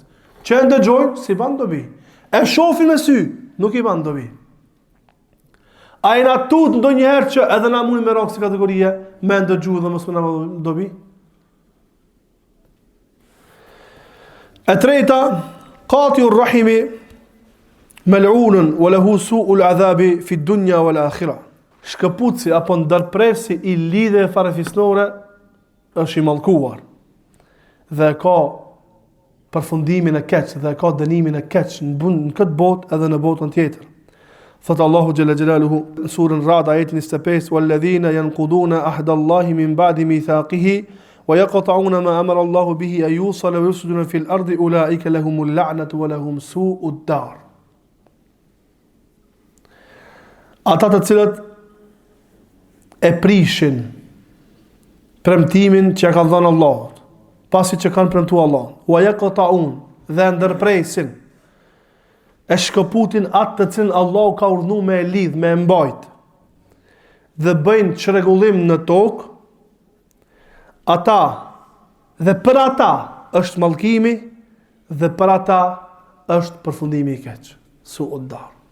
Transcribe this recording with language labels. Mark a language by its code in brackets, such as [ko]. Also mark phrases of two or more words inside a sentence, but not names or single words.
[sq] Që e ndëgjojnë, si ban dobi. E shofin me sy, nuk i ban dobi. A i na tut ndonjëherë që edhe na mund me rakë si kategorie me ndëgju dhe mos me na dobi? E treta, [ar] قاطع الرحم ملعون وله سوء العذاب في الدنيا والآخرة. [sq] Shkëputësi apo ndërprerësi i lidhjeve farefisnore është i mallkuar dhe ka përfundimin e keq dhe ka dënimin e keq në këtë botë edhe në botën tjetër. Thot Allahu [ar] جل جلاله [sq] në surën Ra'd ajetin 25, [ar] والذين ينقضون عهد الله من بعد ميثاقه ويقطعون ما أمر الله به أن يوصل ويفسدون في الأرض أولئك لهم اللعنة ولهم سوء الدار. [sq] Ata të cilët e prishin premtimin që ka dhënë Allahu, pasi që kanë premtuar Allah, [ar] ويقطعون, [sq] dhe ndërpresin, e shkëputin atë të cilën Allahu ka urdhëruar me e lidh, me e mbajt, dhe bëjnë çrregullim në tokë, ata dhe për ata është mallkimi dhe për ata është përfundimi i keq, [ar] سوء الدار.